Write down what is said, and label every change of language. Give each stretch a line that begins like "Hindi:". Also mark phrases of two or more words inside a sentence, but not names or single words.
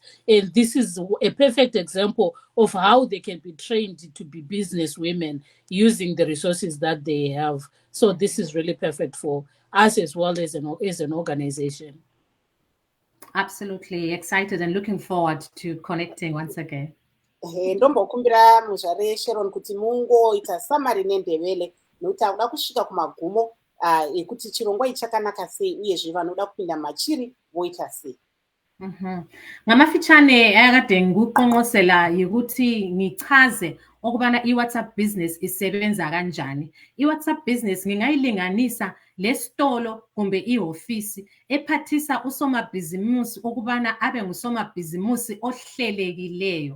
English: And this is a perfect example of how they can be trained to be business women using the resources that they have. So this is really perfect for us as well as an organization. Absolutely excited and looking forward to connecting once again.
Shona: Ndombokumbira muzvare Sharon kuti mungoita summary nendevele nokuti akuda kusvika kumagumo ekuti chirongwa ichi chakanaka sei uyezve vanoda kupinda machiri voita sei.
North Ndebele: Ngamafitshane akade ngikuqonqosela ukuthi ngichaze ukubana i-WhatsApp business isebenza kanjani. I-WhatsApp business ngingayilinganisa lesitolo kumbe ihofisi ephathisa usomabhizimusi ukubana abe ngusomabhizimusi ohlelekileyo.